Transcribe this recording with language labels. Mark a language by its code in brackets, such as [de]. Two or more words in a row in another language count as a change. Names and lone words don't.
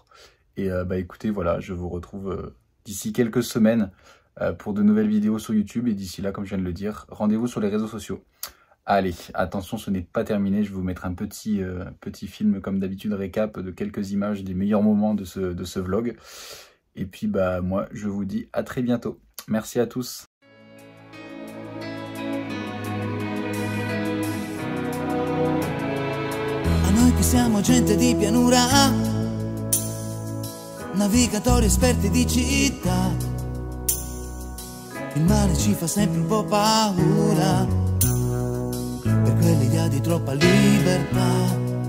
[fr] Et écoutez, voilà, je vous retrouve d'ici quelques semaines pour de nouvelles vidéos sur YouTube. Et d'ici là, comme je viens de le dire, rendez-vous sur les réseaux sociaux. Allez, attention, ce n'est pas terminé. Je vais vous mettre un petit film, comme d'habitude, récap de quelques images des meilleurs moments de ce vlog. Et puis, moi, je vous dis à très bientôt. Merci à tous. [it] A noi che siamo gente di pianura, navigatori esperti di città, il mare ci fa sempre un po' paura, per quell'idea di troppa libertà.